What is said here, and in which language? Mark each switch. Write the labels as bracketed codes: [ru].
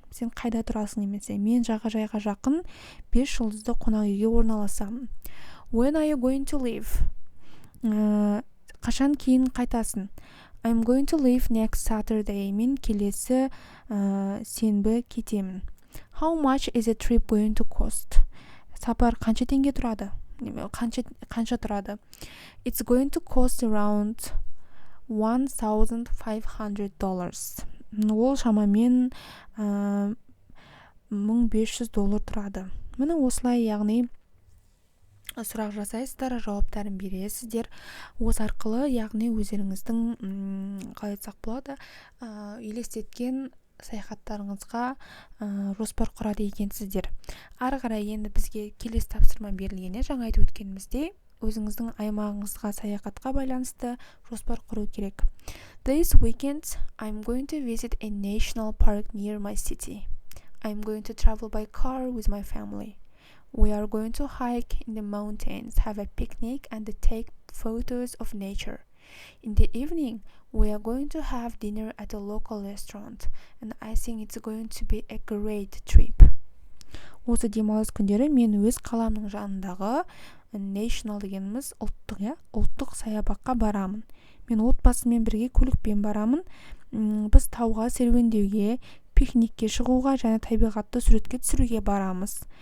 [kk] Сен қайда тұрасың немесе? Мен жағажайға жақын 5 жұлдызды қонақ үйге орналасамын. [en] When are you going to leave? [kk] Қашан кейін қайтасың? [en] I'm going to leave next Saturday. [kk] Мен келесі сенбі кетемін. [en] How much is a trip going to cost? [kk] Сапар қанша теңге тұрады? Қанша тұрады? [en] It's going to cost around $1,500. [kk] Ол шамамен $1,500 тұрады. Міне осылай, яғни сұрақ жасайсыздар, жауаптарын бересіздер. Осы арқылы, яғни өздеріңіздің қалай айтсақ болады, елестеткен саяхаттарыңызға жоспар құрады екенсіздер. Ары қарай енді бізге келесі тапсырма берілгенде, жаңа айтып өткеніміздей, өзіңіздің аймағыңызға саяхатқа байланысты жоспар құру керек. [en] This weekend, I'm going to visit a national park near my city. I'm going to travel by car with my family. We are going to hike in the mountains, have a picnic, and take photos of nature. In the evening, we are going to have dinner at a local restaurant, and I think it's going to be a great trip. [kk] Осы демалыс күндері мен өз қаламның жанындағы national дегеніміз ұлттық саябаққа барамын. Мен отбасыммен бірге көлікпен барамын. Біз тауға серуендеуге, пикникке шығуға және табиғатты суретке түсіруге барамыз.